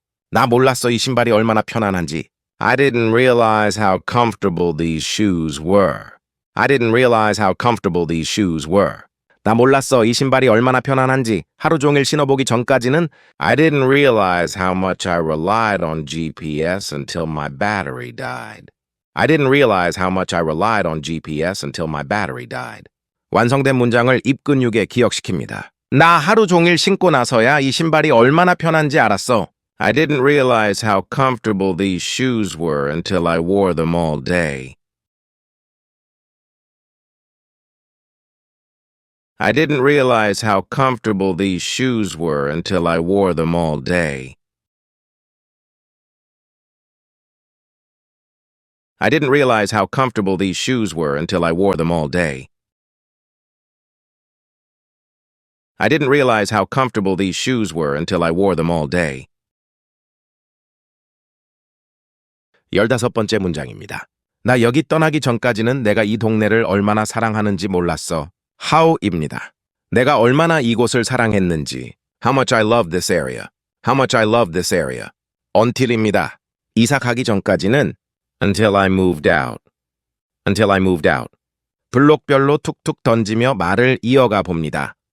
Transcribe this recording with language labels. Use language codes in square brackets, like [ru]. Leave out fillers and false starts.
[ko] 나 몰랐어 이 신발이 얼마나 편안한지. [en] I didn't realize how comfortable these shoes were. I didn't realize how comfortable these shoes were. [ko] 나 몰랐어 이 신발이 얼마나 편안한지. 하루 종일 신어보기 전까지는 [en] I didn't realize how much I relied on GPS until my battery died. I didn't realize how much I relied on GPS until my battery died. [ko] 완성된 문장을 입 근육에 기억시킵니다. 나 하루 종일 신고 나서야 이 신발이 얼마나 편한지 알았어. [en] I didn't realize how comfortable these shoes were until I wore them all day. I didn't realize how comfortable these shoes were until I wore them all day. I didn't realize how comfortable these shoes were until I wore them all day. I didn't realize how comfortable these shoes were until I wore them all day. [ko] 15번째 문장입니다. 나 여기 떠나기 전까지는 내가 이 동네를 얼마나 사랑하는지 몰랐어. How입니다. 내가 얼마나 이곳을 사랑했는지. [en] How much I love this area. How much I love this area. Until입니다. 이사 가기 전까지는 Until I moved out. Until I moved out. [ko] 블록별로 툭툭 던지며 말을 이어가 봅니다.